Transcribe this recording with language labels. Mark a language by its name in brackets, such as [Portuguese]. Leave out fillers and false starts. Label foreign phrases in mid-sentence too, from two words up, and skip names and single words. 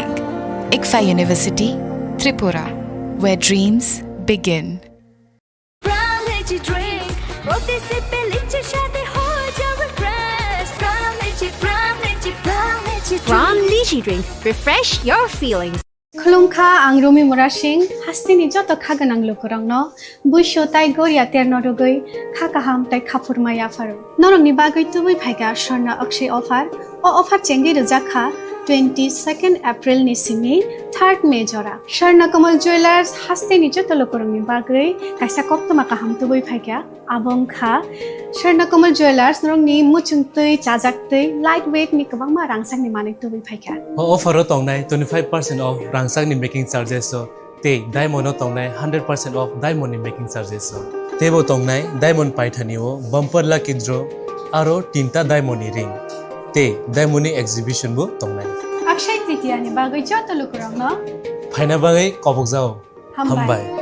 [English] ICFA University, Tripura, where dreams begin. From Lychee Drink, refresh your feelings. [Kok Borok] Khulungkha ang Rumi Murashing, hastini joto khaganang lukurangno, buisho tai goria ternodogoi, khakaham tai khapurmaya faru. Norongni bagoi tubui phaiga Sharna Akshay offer, o offer chengi rujakha 22nd April ni simi 3rd May jora. Sharna Kamal Jewelers hastini joto lukurangni bagoi, kaisa koptoma kaham tubui phaiga, abong kha Sharna Kamal Jewelers norongni muchungtui chajaktui lightweight ni kabangma rangsang ni manik tubui phaiga. O offer o tongnai 25% off rangsang ni [English] making charges [Kok Borok] so te diamond o tongnai 100% off diamond ni [English] making charges [Kok Borok] so tebo tongnai diamond paithani o [English] bumper lucky draw [Kok Borok] aro tinta diamond ni ring te diamond ni exhibition bu tongnai Akshay Tritiya ni bagoi joto lukurangno phaina bagai kobok jao hambai